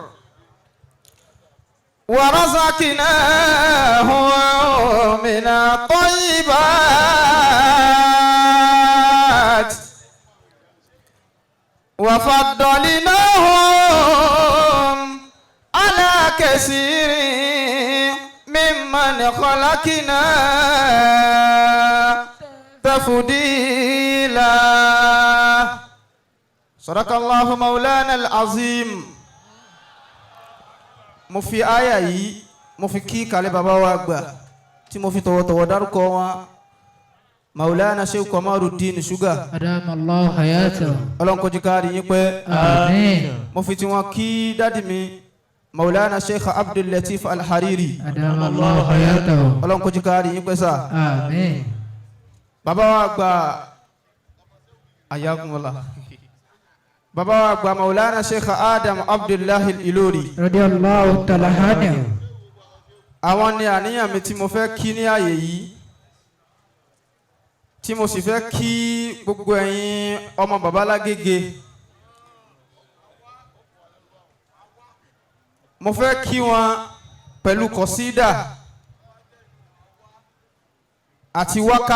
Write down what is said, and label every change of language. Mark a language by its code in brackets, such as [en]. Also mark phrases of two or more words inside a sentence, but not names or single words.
[ar] ورزقناهم من الطيبات وفضلناهم على كثير ممن خلقنا تفضيلا. صدق الله مولانا العظيم. [yo] mo fi àyà yìí mo fi kí kalẹ̀ bàbá wa àgbà tí mo fi tọ̀wọ̀tọ̀wọ̀ dárúkọ wọn Maulana Sheikh Kamaruddin Sugar. [ar] أدام الله حياته. [yo] Ọlọ́run kó jẹ́ ká rí yín pẹ́. [ar] آمين. [yo] mo fi tí wọ́n kí dádì mi Maulana Sheikh Abdul Latif Al-Hariri. [ar] أدام الله حياته. [yo] Ọlọ́run kó jẹ́ ká rí yín pẹ́ sà. [ar] آمين. [yo] bàbá wa àgbà ayakumullah. bàbá wa àgbà Maulana Sheikh Adam Abdullahi Al-Ilori. [ar] رضي الله تعالى عنه. [yo] àwọn ni àníyàn mi tí mo fẹ́ kí ní àyè yìí tí mo sì fẹ́ kí gbogbo ẹ̀yin ọmọ bàbá Lágége. mo fẹ́ kí wọn pẹ̀lú kọ̀sídà àti wákà.